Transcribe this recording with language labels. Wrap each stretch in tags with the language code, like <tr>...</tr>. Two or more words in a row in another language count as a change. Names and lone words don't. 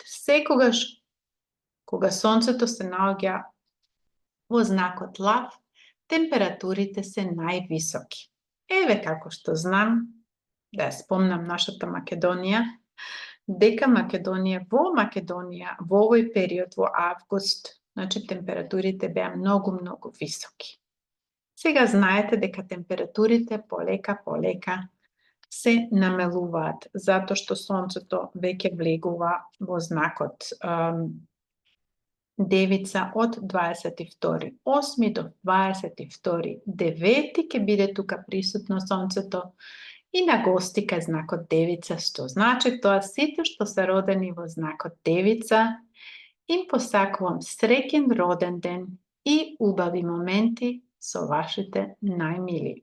<mk>Sekogaš koga sonceto se nalazi vo znakot lav, temperaturite se najvisoki. Eve kako što znam, da je spomnam naša ta Makedonija, deka Makedonija, vo ovoj period, vo avgust, znači temperaturite beja mnogo visoki. Сега знаете дека температурите полека се намелуваат, zato što сонцето веќе влегува во знакот девица од 22.8. до 22.9. ке биде тука присутно сонцето и на гости кај знакот девица, што значи тоа сите што се родени во знакот девица, им посакувам среќен роден ден и убави моменти со вашите најмили.</mk>